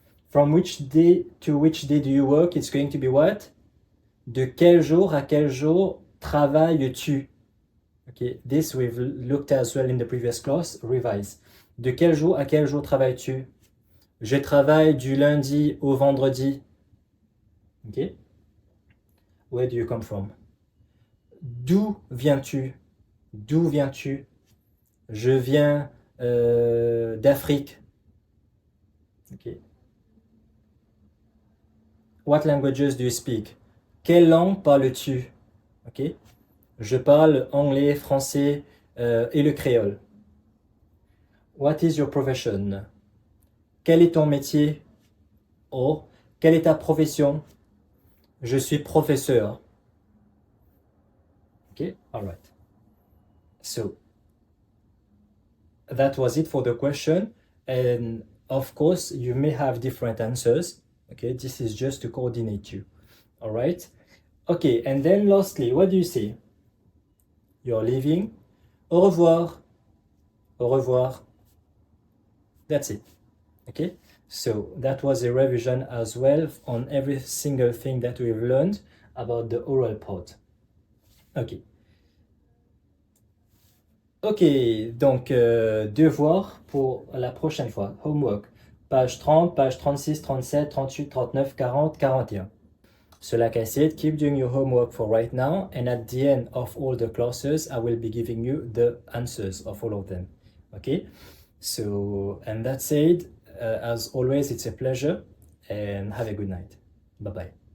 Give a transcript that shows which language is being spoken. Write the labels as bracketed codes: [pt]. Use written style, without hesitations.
[en] From which day to which day do you work? It's going to be what? [fr] De quel jour à quel jour travailles-tu? [en] Okay. This we've looked as well in the previous class. Revise. [fr] De quel jour à quel jour travailles-tu? Je travaille du lundi au vendredi. [en] Okay. Where do you come from? [fr] D'où viens-tu? D'où viens-tu? Je viens d'Afrique. Okay. [en] What languages do you speak? [fr] Quelle langue parles-tu? Okay. Je parle anglais, français et le créole. [en] What is your profession? [fr] Quel est ton métier? Or, quelle est ta profession? Je suis professeur. [en] Okay, all right. So, that was it for the question. And of course, you may have different answers. Okay, this is just to coordinate you. All right. Okay, and then lastly, what do you say? You're leaving. [fr] Au revoir. Au revoir. [en] That's it. Okay, so that was a revision as well on every single thing that we've learned about the oral part. Okay. [fr] Ok, donc devoir pour la prochaine fois. [en] Homework. Page 30, page 36, 37, 38, 39, 40, 41. So like I said, keep doing your homework for right now, and at the end of all the classes, I will be giving you the answers of all of them. Okay? So, and that said, as always, it's a pleasure, and have a good night. Bye-bye.